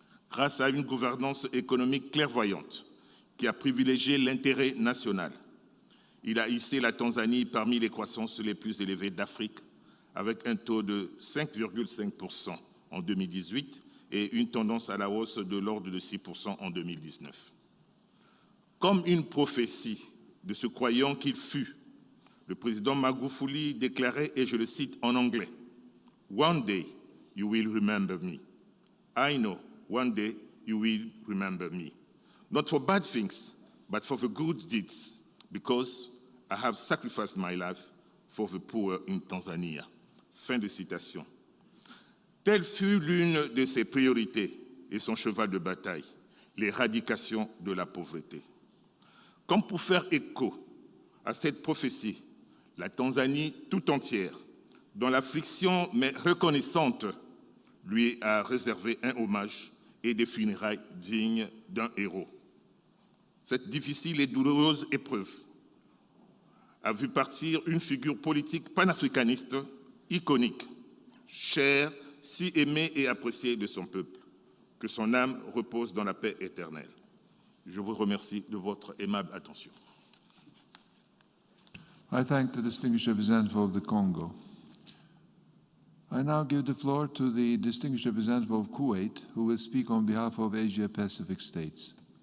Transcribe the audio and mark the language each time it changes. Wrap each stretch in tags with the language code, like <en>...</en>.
<fr>Grâce à une gouvernance économique clairvoyante qui a privilégié l'intérêt national, il a hissé la Tanzanie parmi les croissances les plus élevées d'Afrique, avec un taux de 5,5% en 2018 et une tendance à la hausse de l'ordre de 6% en 2019. Comme une prophétie de ce croyant qu'il fut, le président Magufuli déclarait, et je le cite en anglais, «</fr> <en>One day you will remember me. I know one day you will remember me. Not for bad things, but for the good deeds, because I have sacrificed my life for the poor in Tanzania. »</en> <fr>Fin de citation. Telle fut l'une de ses priorités et son cheval de bataille, l'éradication de la pauvreté. Comme pour faire écho à cette prophétie, la Tanzanie tout entière, dont l'affliction mais reconnaissante, lui a réservé un hommage et des funérailles dignes d'un héros. Cette difficile et douloureuse épreuve a vu partir une figure politique panafricaniste iconique, chère, si aimée et appréciée de son peuple. Que son âme repose dans la paix éternelle. Je vous remercie de votre aimable attention.</fr> <en>I thank the distinguished representative of the Congo. I now give the floor to the distinguished representative of Kuwait, who will speak on behalf of Asia-Pacific states.</en>